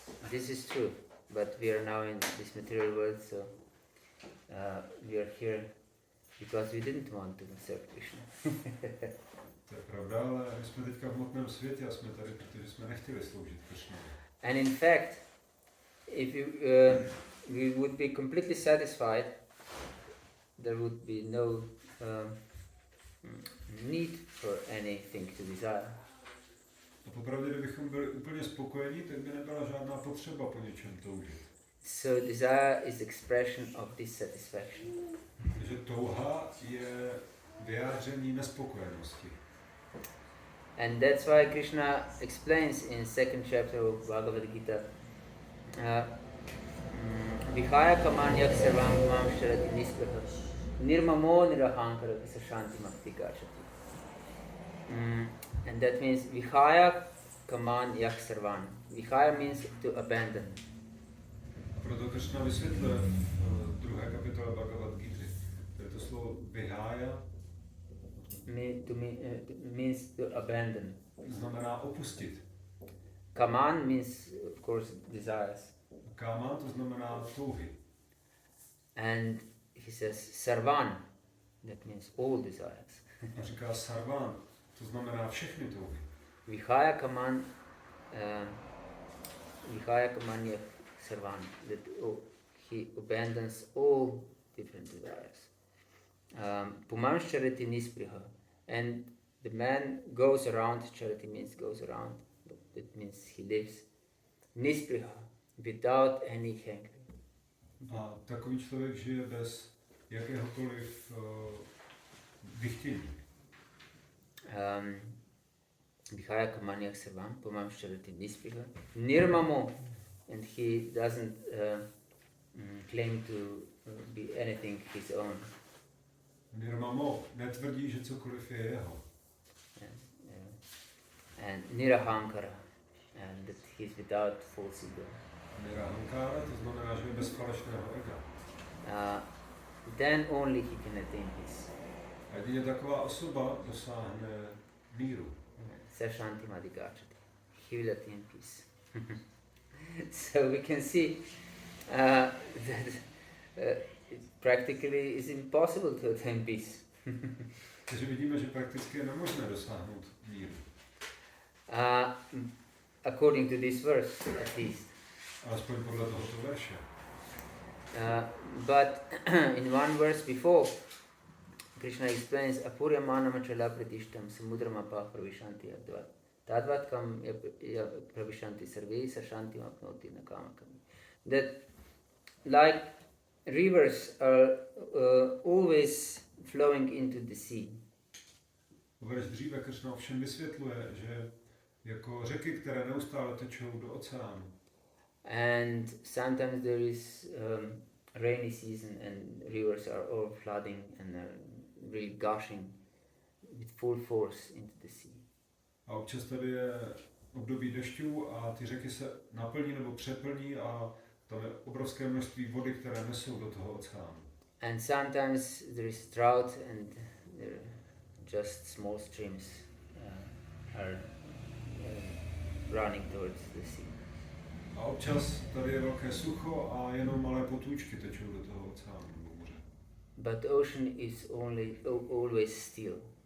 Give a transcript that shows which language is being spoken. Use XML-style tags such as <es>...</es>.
<en>This is true, but we are now in this material world, so we are here because we didn't want to serve Krishna.</en> <cs>To je pravda, ale my jsme teďka v hmotném světě a jsme tady, protože jsme nechtěli sloužit Krishnovi.</cs> <en>And in fact, if we would be completely satisfied, there would be no need for anything to desire.</en> <cs>A popravdě, kdybychom byli úplně spokojení, tak by nebyla žádná potřeba po něčem toužit.</cs> <en>So desire is expression of dissatisfaction.</en> <cs>Takže touha je vyjádření nespokojenosti.</cs> <en>And that's why Krishna explains in second chapter of Bhagavata-dharma,</en> <sa>Vihaya kamanyak sarvam mam sharati nispraha nirmamo nirahankara sashanti makti gachati.</sa> <en>And that means</en> <sa>Vihaya kamanyak sarvan.</sa> <en>Vihaya means to abandon.</en> <cs>A proto Krishna vysvětluje v druhé kapitole Bhagavad-gíty, to je to slovo Vihaya,</cs> <en>means to abandon.</en> <cs>znamená opustit.</cs> <en>Kaman means, of course, desires.</en> <cs>Kama to znamená touhy.</cs> <en>And he says sarvan, that means all desires.</en> <cs>A říká sarvan, to znamená všechny touhy.</cs> <sa>Vihaya kaman yak sarvan,</sa> <en>that he abandons all different desires.</en> <sa>Puman charity nispriha,</sa> <en>and the man goes around, charity means goes around, that means he lives, nispriha, without any hankering.</en> <cs>A takový člověk žije bez jakéhokoliv vychtění.</cs> <sa>Vihaya kamanyak sarvam, pumam charity nispriha,</sa> <en>nirmamo, and he doesn't claim to be anything his own.</en> <cs>Nirmamo netvrdí, že cokoliv je jeho.</cs> <en>And nirahankara, and that he's without false ego.</en> <cs>Nirahankara, to znamená, že je bez falešného ega.</cs> <en>Then only he can attain peace.</en> <cs>A jedině taková osoba dosáhne míru.</cs> <sa>Sashanti madhigachati.</sa> <en>He will attain peace. So we can see that it practically is impossible to attain peace.</en> <cs>Takže vidíme, že prakticky je nemožné dosáhnout míru.</cs> <en>According to this verse, at least.</en> <cs>Alespoň podle tohoto verše.</cs> <en>But in one verse before, Krishna explains</en> <sa>Apuryamana machala pratishtam samudramapa pravishanti advat. Tadvat kam pravishanti sarve sashanti apnoti nakamakami.</sa> <en>That like rivers are always flowing into the sea.</en> <cs>Verš dříve Krishna ovšem vysvětluje, že jako řeky, které neustále tečou do oceánu.</cs> <en>And sometimes there is rainy season and rivers are all flooding and are really gushing with full force into the sea.</en> <cs>A občas tady je období dešťů a ty řeky se naplní nebo přeplní a tam je obrovské množství vody, které nesou do toho oceánu.</cs> <en>And sometimes there is drought and there just small streams are running towards the sea.</en> <cs>A občas tady je velké sucho a jenom malé potůčky tečou do toho oceánu nebo moře.</cs> <en>But the ocean is always still.</en>